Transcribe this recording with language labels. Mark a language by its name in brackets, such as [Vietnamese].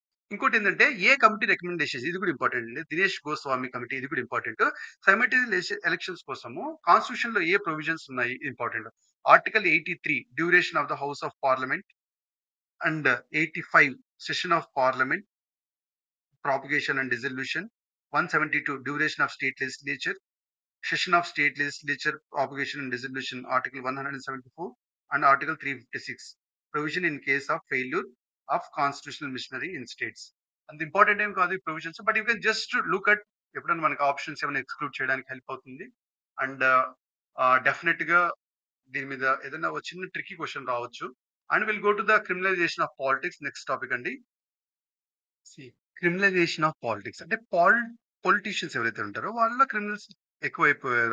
[Telugu] ఇంకోటేంటంటే ఏ committee recommendations ఇది కూడా ఇంపార్టెంట్ అండి. దినేష్ గోస్వామి కమిటీ ఇది కూడా ఇంపార్టెంట్. సైమల్టేనియస్ ఎలక్షన్స్ కోసము కాన్స్టిట్యూషన్‌లో ఏ ప్రొవిజన్స్ ఉన్నాయి important. [English] Article 83 duration of the house of parliament and 85 session of parliament propagation and dissolution. 172 duration of state legislature. Session of state legislature propagation and dissolution article 174 and article 356 provision in case of failure of constitutional machinery in states. And the important [Telugu] ఏం కాదు ఈ provisions [English] but you can just look at [Telugu] ఎప్పుడైనా మనకి options ఏమైనా exclude చేయడానికి help అవుతుంది. And definite గా దీని మీద ఏదైనా ఒక చిన్న ట్రిక్కీ క్వశ్చన్ రావచ్చు. [English] and will go to the criminalisation of politics next topic [Telugu] అండి. క్రిమినలైజేషన్ ఆఫ్ పాలిటిక్స్ అంటే పొలిటీషియన్స్ ఎవరైతే ఉంటారో వాళ్ళ క్రిమినల్స్ ఎక్కువైపోయారు.